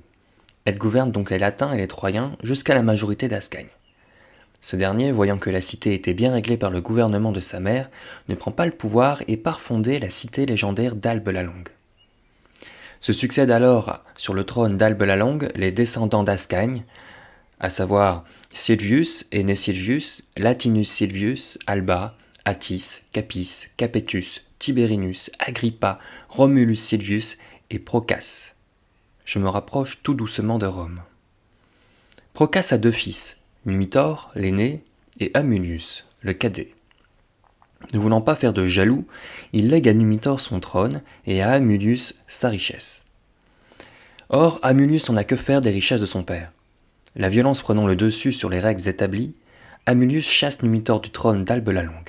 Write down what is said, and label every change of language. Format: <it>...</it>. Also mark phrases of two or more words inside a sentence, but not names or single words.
<fr>Elle gouverne donc les Latins et les Troyens jusqu'à la majorité d'Ascagne. Ce dernier, voyant que la cité était bien réglée par le gouvernement de sa mère, ne prend pas le pouvoir et part fonder la cité légendaire d'Albe la Longue. Se succèdent alors sur le trône d'Albe la Longue les descendants d'Ascagne, à savoir Silvius, Aîné Silvius, Latinus Silvius, Alba, Attis, Capis, Capetus, Tiberinus, Agrippa, Romulus Silvius et Procas. Je me rapproche tout doucement de Rome. Procas a deux fils, Numitor, l'aîné, et Amulius, le cadet. Ne voulant pas faire de jaloux, il lègue à Numitor son trône et à Amulius sa richesse. Or, Amulius n'en a que faire des richesses de son père. La violence prenant le dessus sur les règles établies, Amulius chasse Numitor du trône d'Albe la Longue.</fr>